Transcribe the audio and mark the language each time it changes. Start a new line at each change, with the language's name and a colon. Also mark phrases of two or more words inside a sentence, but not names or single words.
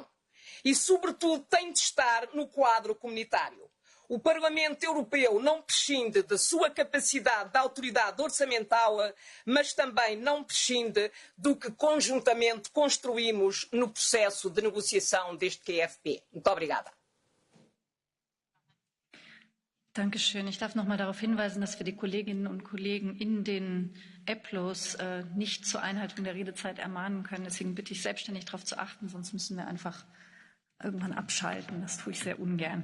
Portuguese: E, sobretudo, tem de estar no quadro comunitário. O Parlamento Europeu não prescinde da sua capacidade de autoridade orçamental, mas também não prescinde do que conjuntamente construímos no processo de negociação deste QFP. Muito obrigada.
German: Dankeschön. Ich darf noch mal darauf hinweisen, dass wir die Kolleginnen und Kollegen in den Applos nicht zur Einhaltung der Redezeit ermahnen können. Deswegen bitte ich selbstständig darauf zu achten, sonst müssen wir einfach irgendwann abschalten. Das tue ich sehr ungern.